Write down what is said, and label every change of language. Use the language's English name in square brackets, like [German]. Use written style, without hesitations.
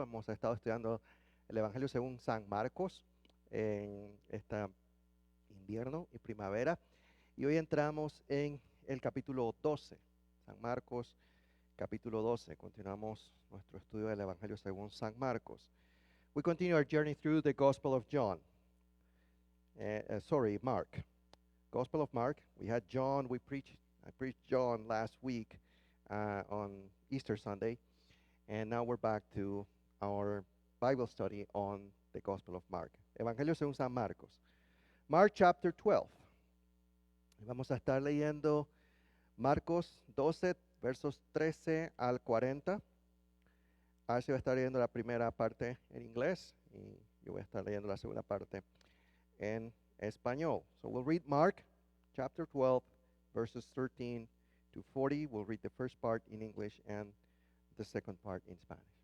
[Spanish] Hemos estado estudiando el Evangelio según San Marcos en este invierno y primavera. Y hoy entramos en el capítulo 12, San Marcos capítulo 12. Continuamos nuestro estudio del Evangelio según San Marcos. [English] We continue our journey through the Gospel of John. Mark. Gospel of Mark. We had John. I preached John last week on Easter Sunday. And now we're back to our Bible study on the Gospel of Mark. [Spanish] Evangelio según San Marcos. [English] Mark chapter 12. [Spanish] Vamos a estar leyendo Marcos 12, versos 13 al 40. Así va a estar leyendo la primera parte en inglés y yo voy a estar leyendo la segunda parte en español. [English] So we'll read Mark chapter 12, verses 13 to 40. We'll read the first part in English and the second part in Spanish.